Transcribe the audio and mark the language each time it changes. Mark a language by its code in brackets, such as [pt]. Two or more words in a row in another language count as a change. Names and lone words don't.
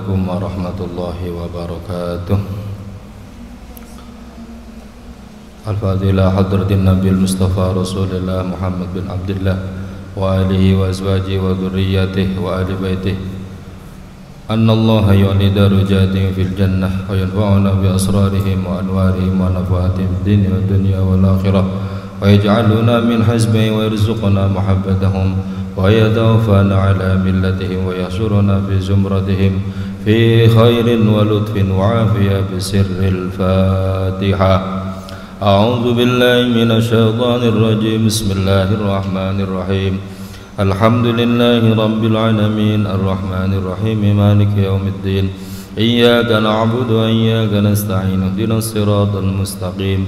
[ar] ورحمة الله وبركاته. الفاضلة حضرة النبي مصطفى رسول الله محمد بن عبد الله وآله وأزواجه وذرياته وأهل بيته. أن الله يعلي درجات في الجنة وينفعنا بأسرارهم وأنوارهم ونفحاتهم في الدنيا والآخرة ويجعلنا من حزبه ويرزقنا محبتهم ويتوفانا على ملتهم ويحشرنا في زمرتهم في خير ولطف وعافية بسر الفاتحة. أعوذ بالله من الشيطان الرجيم. بسم الله الرحمن الرحيم. الحمد لله رب العالمين الرحمن الرحيم مالك يوم الدين. إياك نعبد وإياك نستعين. اهدنا الصراط المستقيم.